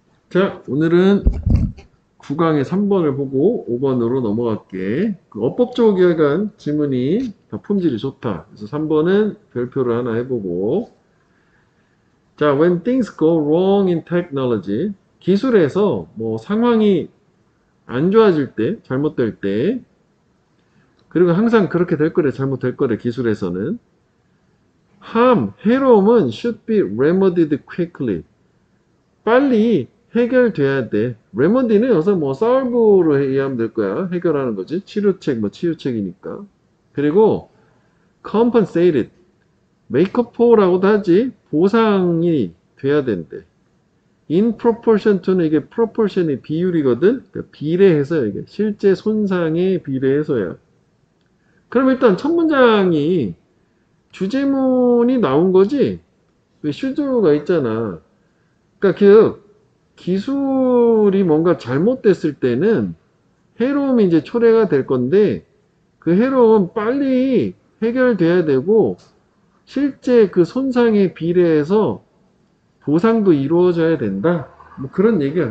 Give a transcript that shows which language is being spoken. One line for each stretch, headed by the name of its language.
Korean: 자, 오늘은 9강의 3번을 보고 5번으로 넘어갈게. 그 어법적으로 기억한 지문이 다 품질이 좋다. 그래서 3번은 별표를 하나 해보고.
English: 자, when things go wrong in technology.
Korean: 기술에서 뭐 상황이 안 좋아질 때, 잘못될 때, 그리고 항상 그렇게 될 거래, 잘못될 거래, 기술에서는. 해로움은
English: should be remedied quickly.
Korean: 빨리 해결돼야 돼. 레머디는 여기서 뭐 solve로 이해하면 될 거야. 해결하는 거지. 치료책, 뭐 치유책이니까. 그리고
English: compensated, make up for
Korean: 라고도 하지. 보상이 돼야 된대.
English: in proportion to
Korean: 는 이게 proportion이 비율이거든. 그러니까 비례해서 이게 실제 손상에 비례해서야. 그럼 일단 첫 문장이 주제문이 나온 거지. 왜 should가 있잖아. 그러니까 그 기술이 뭔가 잘못됐을 때는 해로움이 이제 초래가 될 건데 그 해로움은 빨리 해결돼야 되고 실제 그 손상에 비례해서 보상도 이루어져야 된다. 뭐 그런 얘기야.